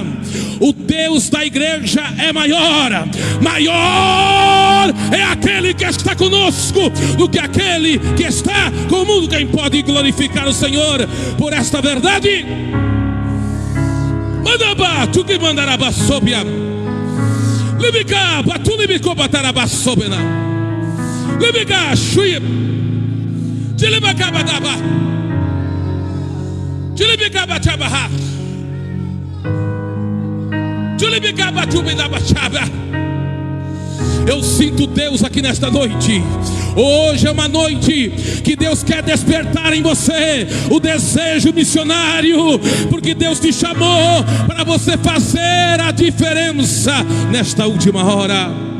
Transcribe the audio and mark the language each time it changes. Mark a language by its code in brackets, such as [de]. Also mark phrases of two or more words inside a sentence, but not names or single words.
[pt] O Deus da igreja é maior. Maior é aquele que está conosco do que aquele que está com o mundo. Quem pode glorificar o Senhor por esta verdade? Mandaba, tu que mandaraba sobia. Libica, batu libico bataraba sobena. Libica, shui. Tilibica badaba. Tilibica batabaha. Tilibica batu bidaba chaba. Eu sinto Deus aqui nesta noite. Hoje é uma noite que Deus quer despertar em você o desejo missionário, porque Deus te chamou para você fazer a diferença nesta última hora.